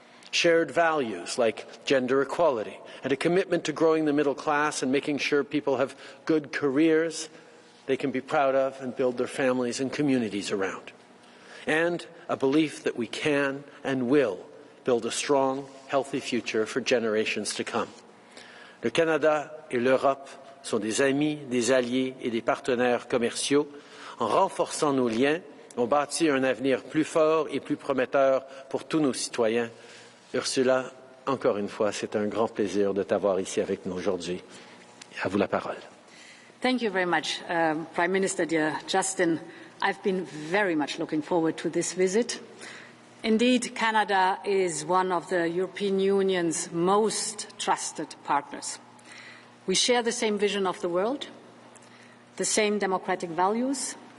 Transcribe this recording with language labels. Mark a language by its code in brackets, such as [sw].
[en] shared values like gender equality, and a commitment to growing the middle class and making sure people have good careers they can be proud of and build their families and communities around. And a belief that we can and will build a strong, healthy future for generations to come. [fr] Le Canada et l'Europe sont des amis, des alliés et des partenaires commerciaux. En renforçant nos liens, on bâtit un avenir plus fort et plus prometteur pour tous nos citoyens. Ursula, encore une fois, c'est un grand plaisir de t'avoir ici avec nous aujourd'hui. À vous la parole. [en] Thank you very much, Prime Minister, dear Justin. I've been very much looking forward to this visit. Indeed, Canada is one of the European Union's most trusted partners. We share the same vision of the world, the same democratic values.